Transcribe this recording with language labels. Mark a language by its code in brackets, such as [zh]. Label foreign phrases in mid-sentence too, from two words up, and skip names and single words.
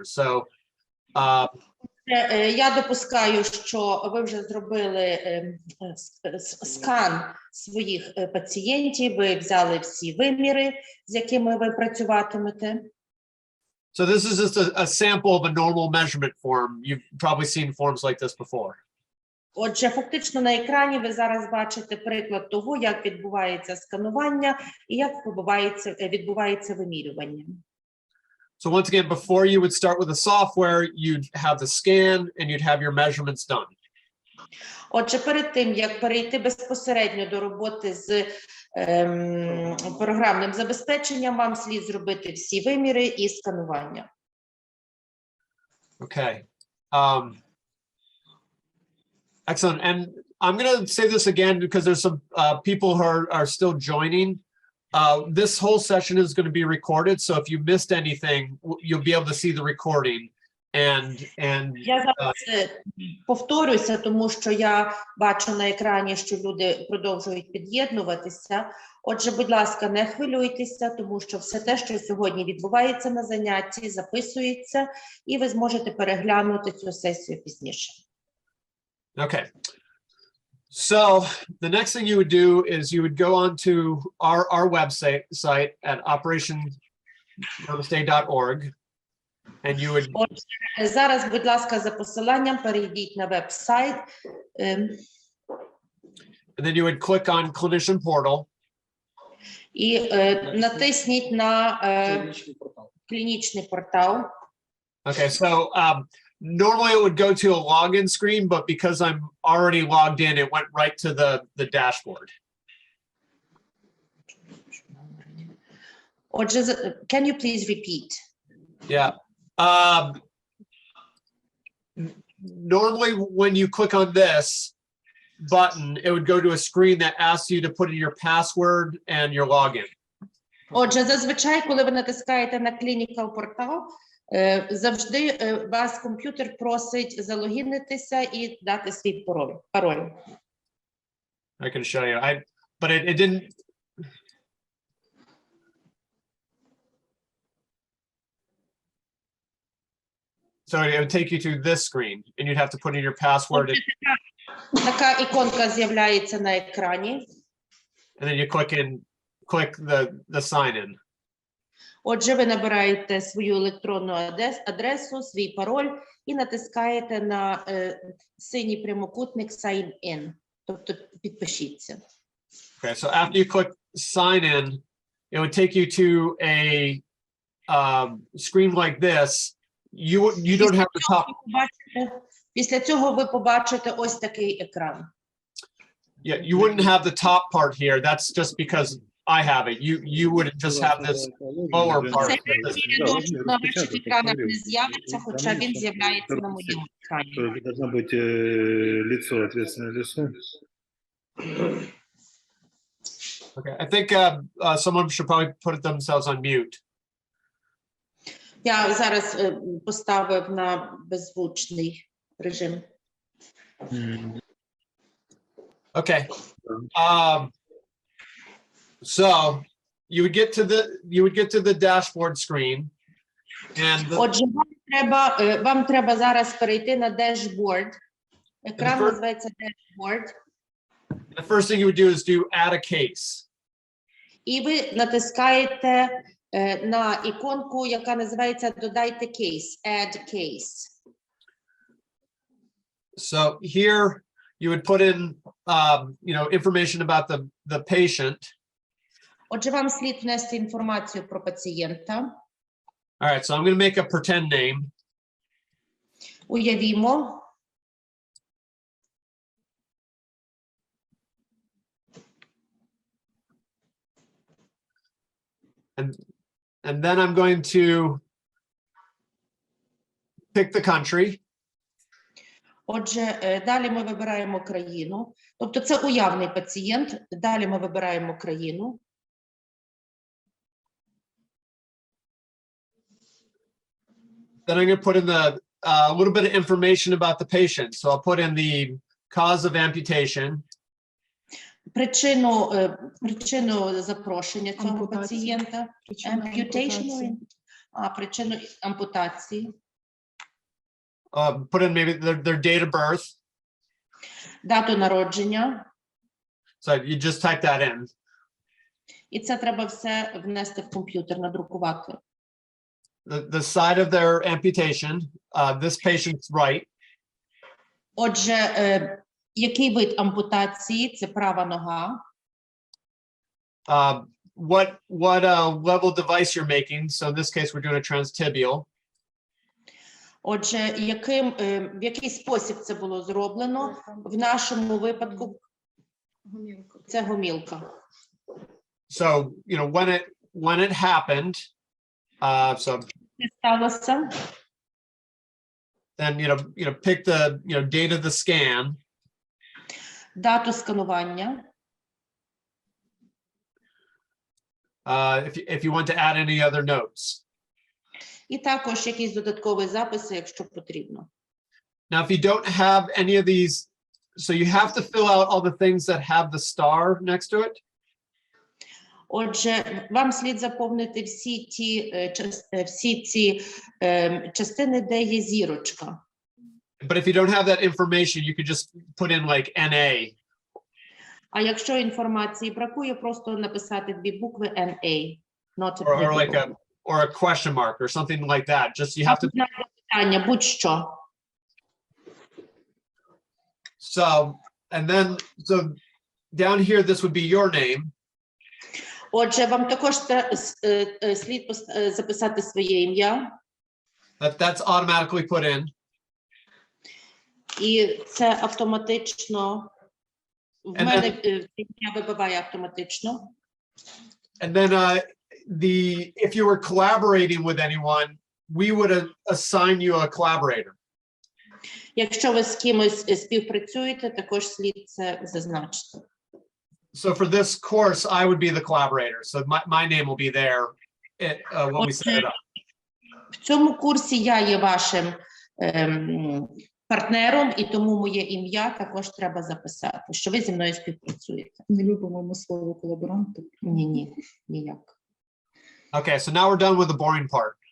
[en] So [uk] я допускаю, що ви вже зробили скан своїх пацієнтів, ви взяли всі виміри, з якими ви працюватимете. [en] So this is just a sample of a normal measurement form. You've probably seen forms like this before. [uk] Отже, фактично на екрані ви зараз бачите приклад того, як відбувається сканування і як відбувається вимірювання. [en] So once again, before you would start with the software, you'd have the scan and you'd have your measurements done. [uk] Отже, перед тим, як перейти безпосередньо до роботи з програмним забезпеченням, вам слід зробити всі виміри і сканування. [en] Okay. Excellent. And I'm going to say this again because there's some people who are still joining. This whole session is going to be recorded. So if you missed anything, you'll be able to see the recording. [uk] Я зараз повторюся, тому що я бачу на екрані, що люди продовжують під'єднуватися. Отже, будь ласка, не хвилюйтеся, тому що все те, що сьогодні відбувається на занятті, записується, і ви зможете переглянути цю сесію пізніше. [en] Okay. So the next thing you would do is you would go on to our website at operationnamaste.org. And you would... [uk] Зараз, будь ласка, за посиланням перейдіть на веб-сайт. [en] And then you would click on Clinician Portal. [uk] І натисніть на клінічний портал. [en] Okay, so normally it would go to a login screen, but because I'm already logged in, it went right to the dashboard. Отже, can you please repeat? Yeah. Normally when you click on this button, it would go to a screen that asks you to put in your password and your login. [uk] Отже, зазвичай, коли ви натискаєте на Clinical Portal, завжди вас комп'ютер просить залогінитися і дати свій пароль. [en] I can show you. But it didn't. So it would take you to this screen, and you'd have to put in your password. [uk] Така іконка з'являється на екрані. [en] And then you click the sign in. [uk] Отже, ви набираєте свою електронну адресу, свій пароль і натискаєте на синій прямокутник [en] Sign in, [uk] тобто підпишіться. [en] Okay, so after you click sign in, it would take you to a screen like this. You don't have the top. [uk] Після цього ви побачите ось такий екран. [en] Yeah, you wouldn't have the top part here. That's just because I have it. You would just have this lower part. [uk] Цей рядочок на ваших екранах не з'явиться, хоча він з'являється на моєму екрані. [ru] Должно быть лицо, ответственное лицо. [en] Okay, I think someone should probably put themselves on mute. [uk] Я зараз поставив на беззвучний режим. [en] Okay. So you would get to the dashboard screen, and [uk] Отже, вам треба зараз перейти на dashboard. Екран називається dashboard. [en] the first thing you would do is add a case. [uk] І ви натискаєте на іконку, яка називається «Додайте кейс», [en] «Add case». So here you would put in, information about the patient. [uk] Отже, вам слід внести інформацію про пацієнта. [en] All right, so I'm going to make a pretend name. [uk] Уявімо. [en] And then I'm going to pick the country. [uk] Отже, далі ми вибираємо країну. Тобто це уявний пацієнт. Далі ми вибираємо країну. [en] Then I'm going to put in a little bit of information about the patient. So I'll put in the cause of amputation. [uk] Причину запрошення цього пацієнта. Amputation. Причину ампутації. [en] Put in maybe their date of birth. [uk] Дату народження. [en] So you just type that in. [uk] І це треба все внести в комп'ютер, надрукувати. [en] The side of their amputation, this patient's right. [uk] Отже, який вид ампутації? Це права нога. [en] What level device you're making? So in this case, we're doing a transtibial. [uk] Отже, в який спосіб це було зроблено? В нашому випадку це гомілка. [en] So, when it happened, so [uk] Це сталося. [en] then, pick the, date of the scan. [uk] дату сканування, [en] if you want to add any other notes. [uk] і також якісь додаткові записи, якщо потрібно. [en] Now, if you don't have any of these, so you have to fill out all the things that have the star next to it. [uk] Отже, вам слід заповнити всі ці частини, де є зірочка. [en] But if you don't have that information, you could just put in like NA. [uk] А якщо інформації бракує, просто написати дві букви NA. [en] Not Or like applicable. or a question mark or something like that. Just you have to. [uk] Питання, будь-що. [en] So, and then, so down here, this would be your name. [uk] Отже, вам також слід записати своє ім'я. [en] That's automatically put in. [uk] І це автоматично, в мене ім'я вибиває автоматично. [en] And then if you were collaborating with anyone, we would assign you a collaborator. [uk] Якщо ви з кимось співпрацюєте, також слід це зазначити. [en] So for this course, I would be the collaborator. So my name will be there when we set it up. [uk] В цьому курсі я є вашим партнером, і тому моє ім'я також треба записати, що ви зі мною співпрацюєте. Не любимо ми слово колаборанти. Ні, ніяк. [en] Okay, so now we're done with the boring part.